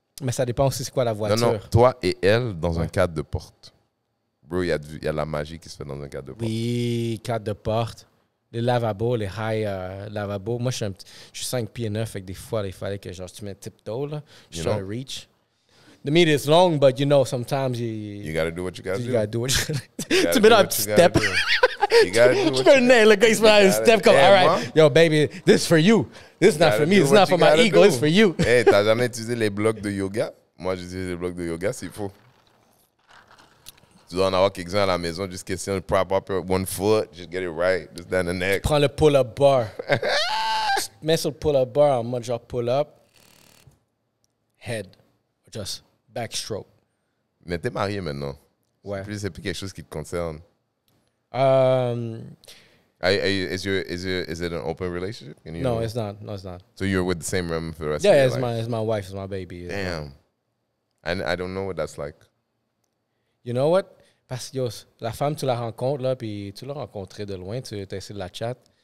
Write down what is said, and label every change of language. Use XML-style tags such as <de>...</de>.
<fr>Mais ça dépend aussi c'est quoi la voiture. Non, toi et elle dans un cadre de porte. Bro, il y a de la magie qui se fait dans un cadre de porte. Oui, cadre de porte. Les lavabos, les high lavabos. Moi, je suis 5 pieds 9, fait que des fois, il fallait que genre, tu mets tiptoe, là. Je suis</fr> <en>trying to reach. The meat is long, but you know, sometimes you gotta do what you gotta do. You gotta do what you gotta do.</en> <fr>Tu mets un petit step.</fr> <en>You gotta do what you gotta do.</en> <fr>Le gars, il se met un step comme,</fr> <en>all right, yo, baby, this is for you. This is not for me. This is not for my ego. It's for you.</en> <fr>Hey, t'as jamais utilisé les blocs de yoga? Moi, j'utilise les blocs de yoga s'il faut. Tu dois en avoir quelques-uns à la maison, juste question de</fr> <en>prop up one foot, just get it right, just down the neck.</en> <fr>Prends le pull-up bar. Mets sur le pull-up bar en mode genre pull-up,</fr> <en>head, just backstroke.</en> <fr>Mais t'es marié maintenant. Ouais. C'est plus quelque chose qui te concerne.</fr> <en>Is it an open relationship? No, it's not. No, it's not. So you're with the same room for the rest of your life? Yeah, it's my wife, it's my baby. Damn. And I don't know what that's like. You know what?</en> <fr>Parce que la femme, tu la rencontres, là, puis tu l'as rencontrée de loin, tu as essayé de la chat.</fr>